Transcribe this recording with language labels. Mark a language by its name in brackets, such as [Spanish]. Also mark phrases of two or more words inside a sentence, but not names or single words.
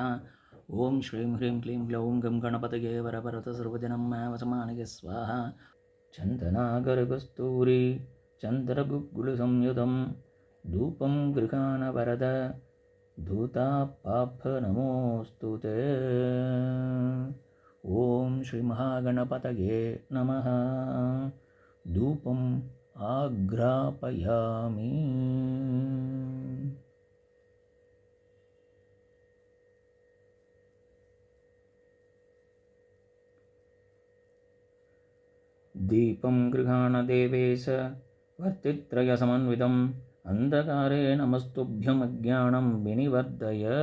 [Sanskrit] ಓಂ ಶ್ರೀಂ ಹ್ರೀಂ ಕ್ಲೀಂ ಗ್ಲೌಂ ಗಂ ಗಣಪತಯೇ ವರವರದ ಸರ್ವಜನಂ ಮೇ ವಶಮಾನಯ ಸ್ವಾಹ. ಚಂದನಾಗರಕಸ್ತೂರಿ ಚಂದ್ರಗುಗ್ಗುಲು ಸಂಯುತಂ ಧೂಪಂ ಗೃಹಾಣ ವರದ ಧೂತಾಪಾಪ ನಮೋಸ್ತು ತೇ. ಓಂ ಶ್ರೀ ಮಹಾಗಣಪತಯೇ ನಮಃ. ಧೂಪಂ ಆಘ್ರಾಪಯಾಮಿ. ದೀಪಂ ಗೃಹಾಣ ದೇವೇಶ ವರ್ತಿತ್ರಯಸಮನ್ವಿತಂ ಅಂಧಕಾರೇ ನಮಸ್ತುಭ್ಯಮಜ್ಞಾನಂ ವಿನಿವರ್ಧಯ.